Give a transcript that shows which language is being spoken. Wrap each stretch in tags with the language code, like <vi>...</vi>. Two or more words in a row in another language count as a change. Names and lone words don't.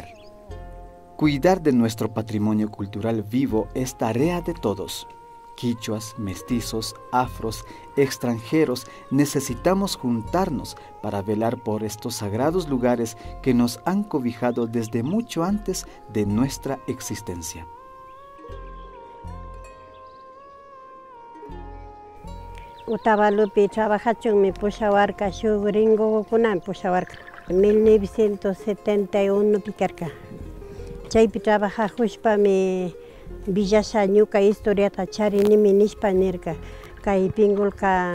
<es>Cuidar de nuestro patrimonio cultural vivo es tarea de todos. Quichuas, mestizos, afros, extranjeros, necesitamos juntarnos para velar por estos sagrados lugares que nos han cobijado desde mucho antes de nuestra existencia.</es> <qu>Utabalupi trabajachun mi pushawarka shu gringo kunan pushawarka 1971 picarka. Chaypi trabajajushpa mi Villasa ñuka historiata charinimi nishpa nirka kay pingulka</qu>